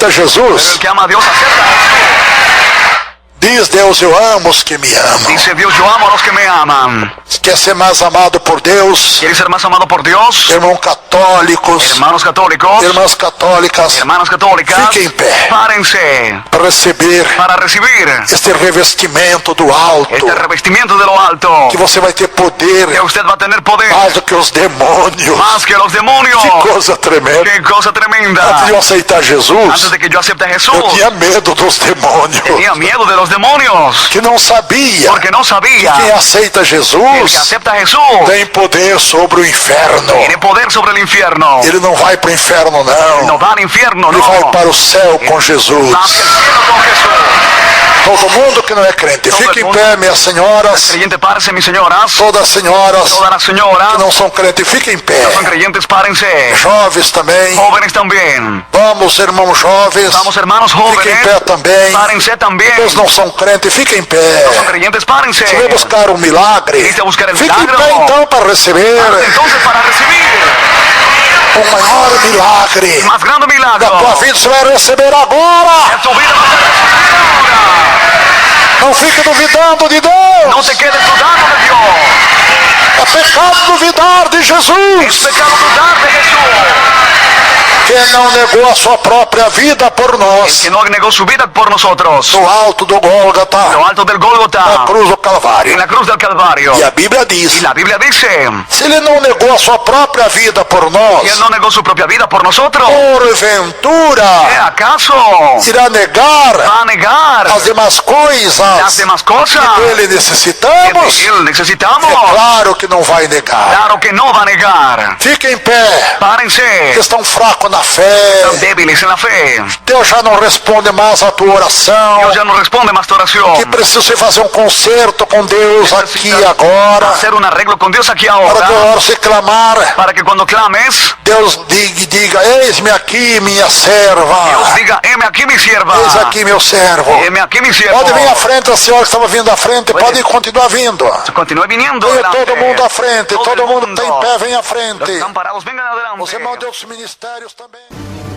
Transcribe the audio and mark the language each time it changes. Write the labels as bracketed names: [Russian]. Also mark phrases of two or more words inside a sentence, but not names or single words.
[Spanish] Pero Jesus. el que ama a Dios acepta a Jesús. [Portuguese] Diz Deus, eu amo os que me amam. [Spanish] Dice Dios, yo amo a los que me aman. [Portuguese] Quer ser mais amado por Deus? [Spanish] ¿Quieres ser más amado por Dios? [Portuguese] Irmãos católicos, [Spanish] Hermanos católicos, [Portuguese] irmãs católicas, [Spanish] hermanas católicas, [Portuguese] fiquem em pé [Spanish] párense [Portuguese] para receber [Spanish] para recibir [Portuguese] este revestimento do alto. [Spanish] este revestimiento de lo alto. [Portuguese] Que você vai ter poder [Spanish] Que usted va a tener poder [Portuguese] mais do que os demônios. [Spanish] más que los demonios. [Portuguese] Que coisa tremenda. [Spanish] Qué cosa tremenda. [Portuguese] Antes de eu aceitar Jesus, [Spanish] Antes de que yo acepte a Jesús, [Portuguese] eu tinha medo dos demônios. [Spanish] tenía miedo de los demonios. [Portuguese] Que não sabia [Spanish] Porque no sabía [Portuguese] que quem aceita [Spanish] que el que [Portuguese] Jesus [Spanish] acepta a Jesús [Portuguese] tem poder sobre o inferno. [Spanish] tiene poder sobre el infierno. [Portuguese] Ele não vai para o inferno, [Spanish] No [Portuguese] não. [Spanish] va al infierno, [Portuguese] Ele [Spanish] no. [Portuguese] vai para o céu com Jesus. [Spanish] Va hacia el cielo con Jesús. [Portuguese] Todo mundo que não é crente, fique em pé, minhas senhoras. [Spanish] Creyentes, párense, mis señoras. [Portuguese] Todas as senhoras [Spanish] Todas las señoras [Portuguese] que não são crentes, fiquem em pé. [Spanish] que son creyentes, párense. [Portuguese] Jovens também. [Spanish] Jóvenes también. [Portuguese] Vamos, irmãos jovens. [Spanish] Vamos, hermanos [Portuguese] Fiquem em [Spanish] jóvenes. [Portuguese] pé também. [Spanish] Párense también. [Portuguese] Todos não são crentes, fiquem em pé. [Spanish] Son creyentes, párense. [Portuguese] Se vai buscar um milagre, [Spanish] Viniste a buscar el [Portuguese] fique em [Spanish] milagro. [Portuguese] pé então para receber [Spanish] Entonces, para recibir [Portuguese] o maior milagre [Spanish] el más grande milagro [Portuguese] da tua vida, você vai receber agora. [Spanish] en tu vida, vas a recibir ahora. [Portuguese] Não fique duvidando de Deus. [Spanish] No te quedes dudando de Dios. [Portuguese] É pecado duvidar de [Spanish] Es [Portuguese] Jesus. [Spanish] pecado dudar de Jesús. [Portuguese] Que não negou a sua própria vida por nós. [Spanish] Que no negó su vida por nosotros. [Portuguese] No alto do Gólgota, [Spanish] Lo alto del [Portuguese] na [Spanish] Gólgota, [Portuguese] cruz do [Spanish] en [Portuguese] Calvário. [Spanish] la cruz del Calvario. [Portuguese] E a Bíblia [Spanish] Y [Portuguese] diz, [Spanish] la Biblia dice [Portuguese] se ele não negou a sua própria vida por [Spanish] que [Portuguese] nós, [Spanish] Él no negó su propia vida por nosotros. [Portuguese] porventura [Spanish] ¿Acaso [Portuguese] irá negar [Spanish] va a negar [Portuguese] as demais [Spanish] las [Portuguese] coisas [Spanish] demás cosas [Portuguese] que dele [Spanish] que [Portuguese] necessitamos? [Spanish] de Él necesitamos? [Portuguese] É claro que não vai negar. [Spanish] Claro que no va a negar. [Portuguese] Fique em pé, [Spanish] Párense. [Portuguese] que estão fracos na fé. [Spanish] Están débiles en la fe. [Portuguese] Deus já não responde mais a tua oração. [Spanish] Dios ya no responde más tu oración. [Portuguese] Que precisa você fazer um concerto com Deus aqui e agora. [Spanish] Hacer un arreglo con Dios aquí [Portuguese] Para que [Spanish] ahora. [Portuguese] hora você clamar, [Spanish] Para que cuando clames, [Portuguese] Deus diga, eis-me aqui, minha serva. [Spanish] Dios diga, heme aquí mi sierva. [Portuguese] Eis aqui, meu servo. [Spanish] Heme aquí mi siervo. [Portuguese] Pode vir à frente, a senhora que estava vindo à frente, pode continuar vindo. [Spanish] Continúe viniendo. [Portuguese] Venha [Spanish] adelante. [Portuguese] todo mundo à frente, todo mundo que está em pé, vem à [Spanish] Los que [Portuguese] frente. [Spanish] están parados, vengan adelante. [Portuguese] Os irmãos de outros ministérios também.